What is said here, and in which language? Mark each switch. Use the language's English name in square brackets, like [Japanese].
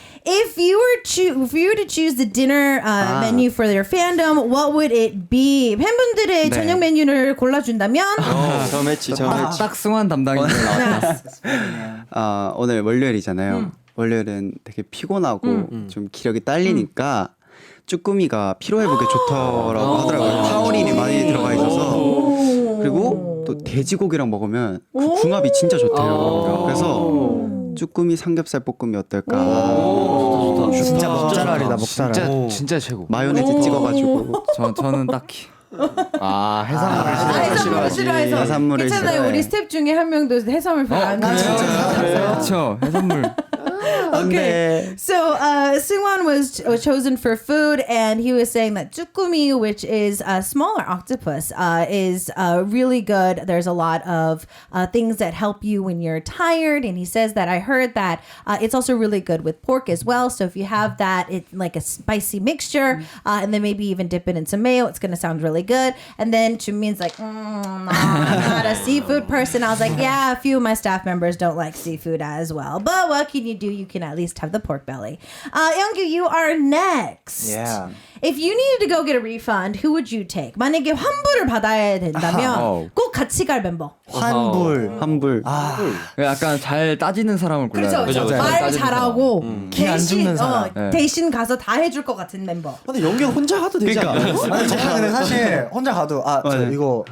[English] If you were to choose the dinner menu for their fandom, what would it be? [Korean] 팬분들의 저녁 메뉴를 골라준다면? 저 매치. 딱 승환 담당인데 나왔다. 오늘 월요일이잖아요. 월요일은 되게 피곤하고 좀 기력이 딸리니까 쭈꾸미가 피로 회복에 좋더라고 하더라고요. 타우린이 많이 들어가 있어서. 그리고 또 돼지고기랑 먹으면 그 궁합이 진짜 좋대요. 그래서 쭈꾸미 삼겹살 볶음이 어떨까? 진짜 먹자랄이다 먹자랄. 진짜 최고. 마요네즈 찍어가지고. 저는 딱히. 해산물을 싫어해서. 해산물을 괜찮아요. 싫어해. 우리 스텝 중에 한 명도 해산물 별로 안 좋아해요. 그렇죠. 해산물. [English] Okay, so Seungwon was chosen for food, and he was saying that tsukumi, which is a smaller octopus, is really good. There's a lot of things that help you when you're tired, and he says that I heard that it's also really good with pork as well. So if you have that, it's like a spicy mixture, and then maybe even dip it in some mayo, it's gonna sound really good. And then Chumin's like, I'm not a seafood person. I was like, yeah, a few of my staff members don't like seafood as well, but what can you do? You can at least have the pork belly. Younggu, you are next. Yeah. If you needed to go get a refund, who would you take? [Korean] 만약에 환불을 받아야 된다면 꼭 같이 갈 멤버. 환불. 약간 잘 따지는 사람을 골라야 그렇죠. 돼요. 말 잘하고 기안 죽는 사람. 대신 가서 다 해줄 것 같은 멤버. 근데 연기 혼자 가도 되지 않아요? 아니 제가 근데 사실 혼자 가도 이거